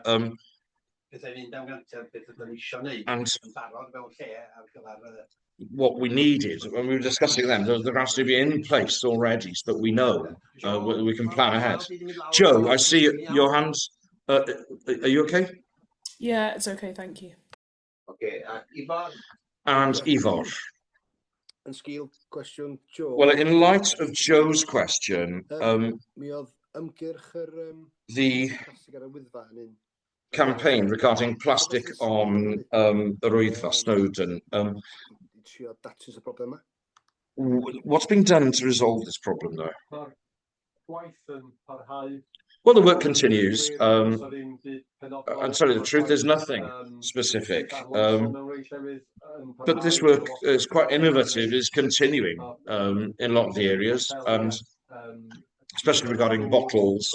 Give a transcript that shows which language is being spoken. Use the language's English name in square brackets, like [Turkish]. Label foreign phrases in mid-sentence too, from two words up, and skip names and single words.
[English] And what we needed when we were discussing them, there has to be in place already so that we know we can plan ahead. Joe, I see your hands. Are you okay? Yeah, it's okay, thank you. Okay, Ivor. And Ivor. [Welsh] And Sgil, cwestiwn Joe. [English] Well, in light of Joe's question, [Welsh] Mi oedd ymgyrch [English] the campaign regarding plastic on the Wyddfa, Snowdon, [Welsh] trio datrys y broblem yma. [English] what's being done to resolve this problem, though? Well, the work continues. And to tell you the truth, there's nothing specific. But this work is quite innovative, is continuing in a lot of the areas, and especially regarding bottles.